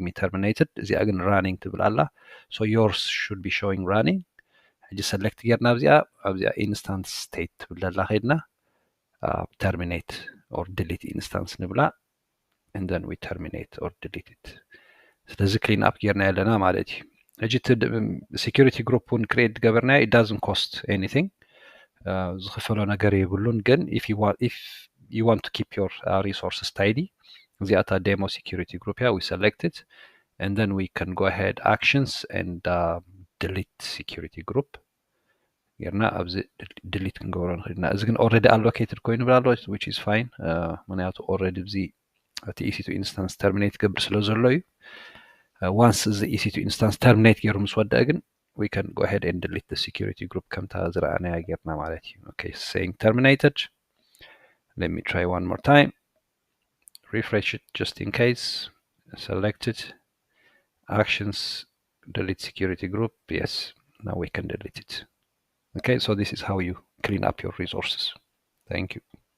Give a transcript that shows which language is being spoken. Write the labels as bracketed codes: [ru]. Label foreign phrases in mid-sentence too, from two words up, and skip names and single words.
[en] me terminated [ti] እዚኣ ግን [en] running [ti] ትብል ኣላ [en] so yours should be showing running ሕጂ select [ti] ጌርና ኣብዚኣ [en] instance state [ti] ትብል ዘላ ኸይድና [en] terminate or delete instance ንብላ and then we terminate or delete it ስለዚ clean up [ti] ጌርና ያለና ማለት እዩ ሕጂ [en] security group [ti] ውን create ገበርና [en] it doesn't cost anything [ti] ዝኽፈሎ ነገር የብሉን ግን [en] if you want to keep your resources tidy እዚኣታ demo security group here we select it and then we can go ahead actions and delete security group [ti] ጌርና ኣብዚ [en] delete [ti] ክንገብሮ ንኽእልና እዚ ግን [en] already allocated [ti] ኮይኑ ብላሎ [en] which is fine [ti] ምክንያቱ already ብዚ እቲ [en] EC2 instance terminate [ti] ገብር ስለ ዘሎ እዩ [en] once the EC2 instance terminate [ti] ገይሩ ምስ ወድአ ግን [en] we can go ahead and delete the security group [ti] ከምታ ዝረኣናያ ጌርና ማለት እዩ [en] okay saying terminated let me try one more time refresh it just in case select it actions delete security group yes now we can delete it okay so this is how you clean up your resources thank you